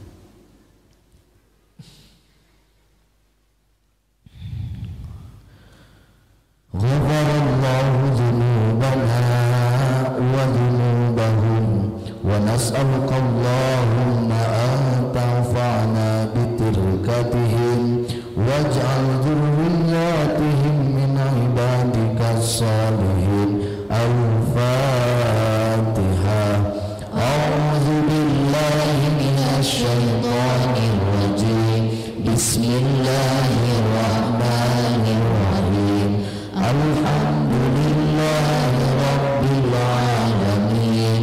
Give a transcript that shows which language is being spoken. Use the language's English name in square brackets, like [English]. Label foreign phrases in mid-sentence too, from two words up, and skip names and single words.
[Arabic] غفر الله ذنوبنا وذنوبهم ونسألك اللهم أن تنفعنا ببركتهم واجعل ذرياتهم من عبادك الصالحين. Al-Fatihah. أعوذ بالله من الشيطان الرجيم. Bismillahirrahmanirrahim. الحمد لله رب العالمين.